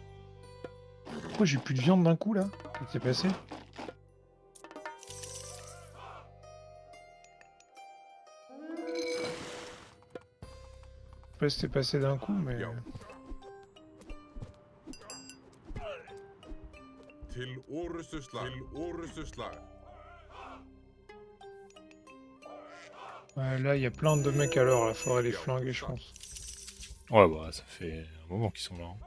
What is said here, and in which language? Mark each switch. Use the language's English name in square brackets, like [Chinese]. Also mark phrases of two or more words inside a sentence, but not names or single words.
[French] Pourquoi j'ai plus de viande d'un coup là? Qu'est-ce qui s'est passé? sais pas si c'est passé d'un coup, mais... [Icelandic] Yo. Til orustuslag. Til orustuslag. [French] Ouais, là, il y a plein de mecs à l'heure, il faudrait les flinguer, je pense. Ouais, bah, ça fait un moment qu'ils sont là. Hein.